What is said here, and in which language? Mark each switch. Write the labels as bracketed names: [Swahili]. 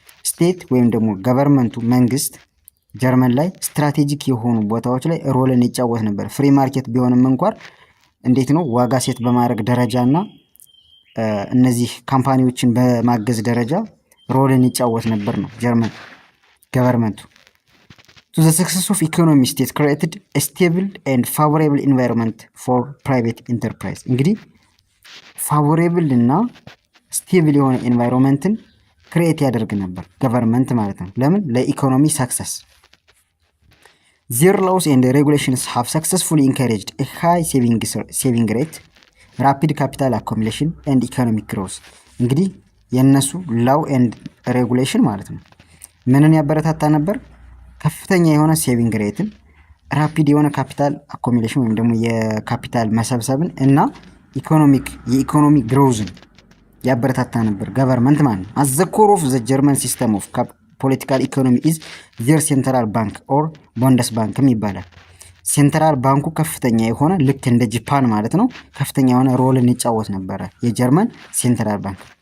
[Amharic] ስቴት ወይም ደግሞ ገቨርንመንቱ መንግስት ጀርመን ላይ ስትራቴጂክ የሆኑ ቦታዎች ላይ ሮልን ይጫወት ነበር። ፍሪ ማርኬት ቢሆንም እንኳን እንዴት ነው ዋጋ ሴት በማድረግ ደረጃና እነዚህ ካምፓኒዎችን በማገዝ ደረጃ ሮልን ይጫወት ነበር ነው ጀርመን ገቨርንመንቱ። [English] To the success of economy, state created a stable and favorable environment for private enterprise. [Amharic] እንግዲህ ፋቮሬብል እና ስቴብል የሆነ ኤንቫይሮንመንትን ክሬት ያደርግ ነበር ገቨርንመንት ማለት ነው። ለምን? ለኢኮኖሚ ሰክሰስ። [English] Their laws and regulations have successfully encouraged a high saving rate, rapid capital accumulation and economic growth. [Amharic] እንግዲህ የነሱ ላው ኤንድ ሬጉሌሽን ማለት ነው ምንን ያበረታታ ነበር? ከፍተኛ የሆነ ሴቪንግ ሬትን፣ ራፒድ የሆነ ካፒታል አኮሚሌሽን ወይም ደግሞ የካፒታል መሰብሰብን እና የኢኮኖሚ ግሮዝን ያበረታታ ነበር ገቨርንመንት ማለት ነው። [English] as the core of the German system of political economy is their central bank or [Amharic] Bundesbank ይባላል። ሴንትራል ባንኩ ከፍተኛ የሆነ ልክ እንደ ጃፓን ማለት ነው ከፍተኛ የሆነ ሮልን ይጫወት ነበር የጀርመን ሴንትራል ባንክ።